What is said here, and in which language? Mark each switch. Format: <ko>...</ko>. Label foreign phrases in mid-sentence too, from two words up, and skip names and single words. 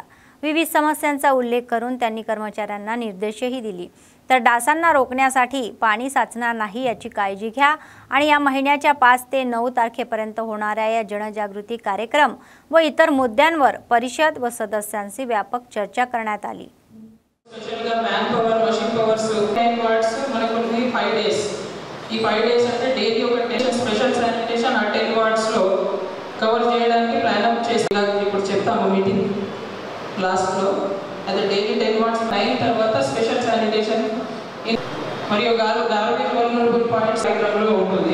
<mr>विविध समस्यांचा उल्लेख करून त्यांनी कर्मचाऱ्यांना निर्देशही दिली. तर डासांना रोखण्यासाठी पाणी साचणार नाही याची काळजी घ्या आणि या महिन्याच्या 5 ते 9 तारखेपर्यंत होणाऱ्या या जनजागृती कार्यक्रम व इतर मुद्द्यांवर परिषद व सदस्यांशी व्यापक चर्चा करण्यात आली.</mr> <te>స్పెషల్గా</te> <en>man power, machine powers 10 wards</en> <te>మనకు ఉంది</te> <en>5 days.</en> <te>ఈ</te> <en>5 days</en> <te>అంటే డైలీ ఒక</te> <en>special sanitation</en> <te>ఆ</te> <en>10 wards</en> <te>లో కవర్ చేయడానికి</te> <en>plan up</en> <te>చేసి ఇప్పుడు చెప్తాము</te> <en>meeting last</en> <te>లో. అది</te> <en>daily 10 wards</en> <te>అయిన తర్వాత</te> <en>special sanitation</en> <te>మరియు</te> <en>garbage vulnerable points</en> <te>లో ఉంటుంది.</te>